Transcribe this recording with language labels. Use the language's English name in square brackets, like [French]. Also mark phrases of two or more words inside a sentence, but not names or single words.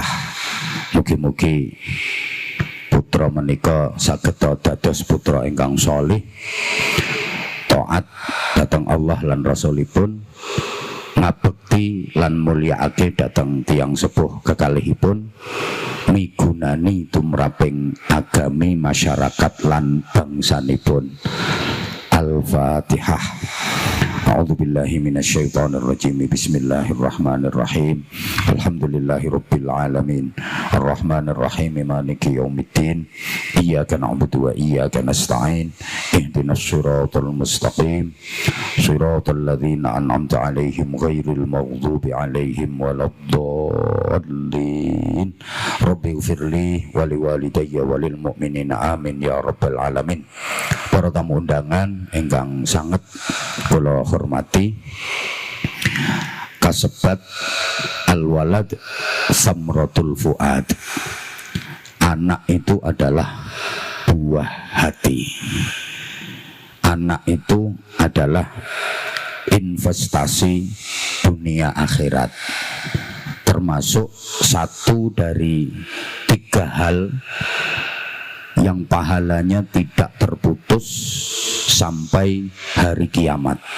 [Javanese] Mugi-mugi putra menika saged dados putra ingkang sholih, taat dhateng Allah lan Rasulipun, ngabekti lan mulyaake dhateng tiyang sepuh kekalihipun, migunani tumraping agami masyarakat lan bangsanipun. [Arabic] الفاتحة. أعوذ بالله من الشيطان الرجيم. بسم الله الرحمن الرحيم. الحمد لله رب العالمين. الرحمن الرحيم. مالك يوم الدين. إياك نعبد وإياك نستعين. اهدنا الصراط المستقيم. صراط الذين أنعمت عليهم غير المغضوب عليهم ولا الضالين. رب اغفر لي ولوالدي وللمؤمنين آمين يا رب العالمين. [Javanese] Para tamu undangan ingkang sanget kula hormati, kasebat [Arabic] الولد ثمرة الفؤاد. [Indonesian] Anak itu adalah buah hati. Anak itu adalah investasi dunia akhirat, termasuk satu dari 3 hal yang pahalanya tidak terputus sampai hari kiamat.